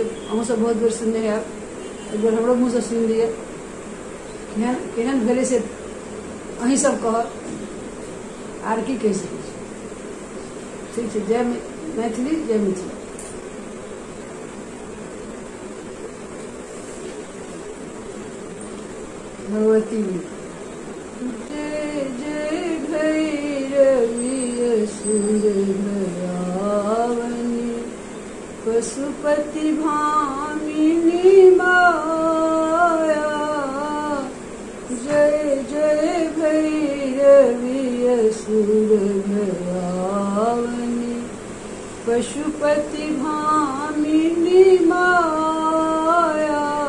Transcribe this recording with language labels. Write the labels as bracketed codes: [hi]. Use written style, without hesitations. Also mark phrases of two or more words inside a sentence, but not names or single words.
[mai] अहूँ सब बहुत बेर सुनने हैब, एक बेर हमरो मुँह से सुनि लिअ केहन भेलै से अहीं सब कहब, आर की कहि सकै छी। ठीक छै, जय मैथिली, जय मिथिला। भगवती जय जय भैरवी असुर भयावनी, पशुपति भामिनी माया। जय जय भैरवी असुर भयावनी, पशुपति भामिनी माया।